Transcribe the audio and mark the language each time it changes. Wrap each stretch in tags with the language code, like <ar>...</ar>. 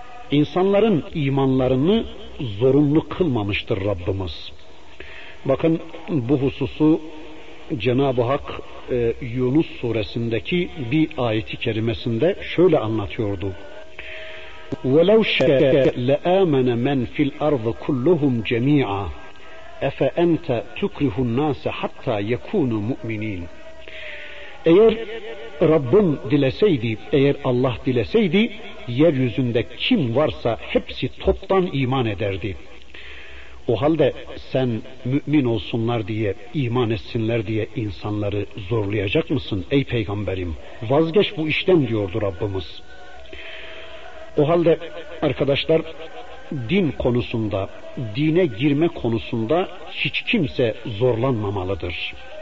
<tr>İnsanların imanlarını zorunlu kılmamıştır Rabbimiz. Bakın bu hususu Cenab-ı Hak Yunus suresindeki bir ayeti kerimesinde şöyle anlatıyordu.</tr> <ar>وَلَوْ شَكَ لَآمَنَ مَنْ فِي الْأَرْضِ كُلُّهُمْ جَمِيعًا اَفَاَنْتَ تُكْرِهُ النَّاسَ حَتَّى يَكُونُ مُؤْمِنِينَ</ar> <tr>Eğer Rabbim dileseydi, eğer Allah dileseydi, yeryüzünde kim varsa hepsi toptan iman ederdi. O halde sen mümin olsunlar diye, iman etsinler diye insanları zorlayacak mısın ey peygamberim? Vazgeç bu işten diyordu Rabbimiz. O halde arkadaşlar, din konusunda, dine girme konusunda hiç kimse zorlanmamalıdır.</tr>